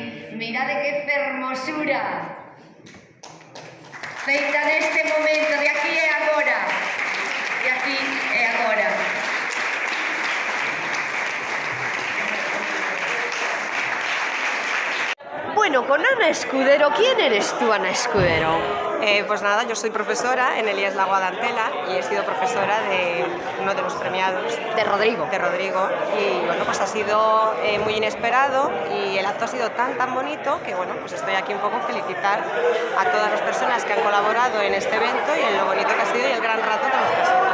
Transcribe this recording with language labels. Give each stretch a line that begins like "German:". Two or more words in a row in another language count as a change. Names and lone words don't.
Galician: Mirade que fermosura. Feita neste momento, de aquí e agora. De aquí e agora. Bueno, con Ana Escudero,
Spanish: ¿quién eres tú, Ana Escudero? Pues nada, yo soy profesora en Elías Lago Adantela y he sido profesora de uno de los premiados. De Rodrigo. De Rodrigo. Y bueno, pues ha sido muy inesperado y el acto ha sido tan bonito que bueno, pues estoy aquí un poco a felicitar a todas las personas que han colaborado en este evento y en lo bonito que ha sido y el gran rato que hemos pasado.